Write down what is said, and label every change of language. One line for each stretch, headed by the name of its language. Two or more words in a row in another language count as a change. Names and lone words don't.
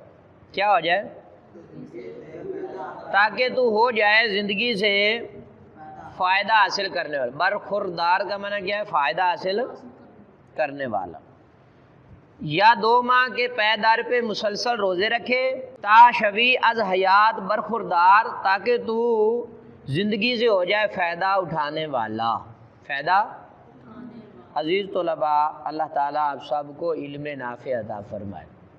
Urdu: کیا ہو جائے؟ تاکہ تو ہو جائے زندگی سے فائدہ حاصل کرنے والا۔ برخوردار کا معنی کیا ہے؟ فائدہ حاصل کرنے والا۔ یا 2 ماہ کے پے دار پہ مسلسل روزے رکھے،
Persian: تا شوی از حیات برخوردار،
Urdu: تاکہ تو زندگی سے ہو جائے فائدہ اٹھانے والا۔ فائدہ؟ عزیز طلباء، اللہ تعالیٰ آپ سب کو علم نافع عطا فرمائے۔